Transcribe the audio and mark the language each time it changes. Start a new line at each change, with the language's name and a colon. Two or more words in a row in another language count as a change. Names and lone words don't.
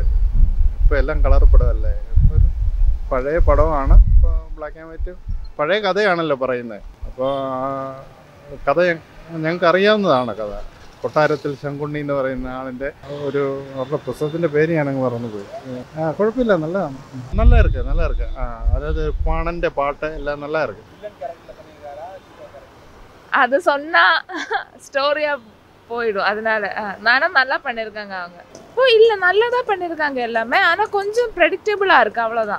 Malayalam: ഇപ്പോൾ എല്ലാം കളർ പടമല്ലേ, ഒരു പഴയ പടമാണ്. ഇപ്പോൾ
English: black and white
Malayalam: പഴയ കഥയാണല്ലോ പറയുന്നത്. അപ്പോൾ കഥ ഞങ്ങൾക്ക് അറിയാവുന്നതാണ്. കഥ കൊട്ടാരത്തിൽ ശങ്കുണ്ണി എന്ന് പറയുന്ന ആളിൻ്റെ അവരുടെ പുസ്തകത്തിൻ്റെ പേര് ഞാനങ്ങ് മറന്നുപോയി. കുഴപ്പമില്ല,
Tamil: நல்லா இருக்கு. அதாவது பாணൻ്റെ பாட்டு எல்லாம் நல்லா இருக்கு. அது சொன்னா ஸ்டோரியா போயிடும். அதனால நானும் நல்லா பண்ணியிருக்காங்க அவங்க. இல்லை நல்லா தான் பண்ணியிருக்காங்க எல்லாமே. ஆனால் கொஞ்சம் ப்ரெடிக்டபிளாக இருக்குது, அவ்வளோதான்.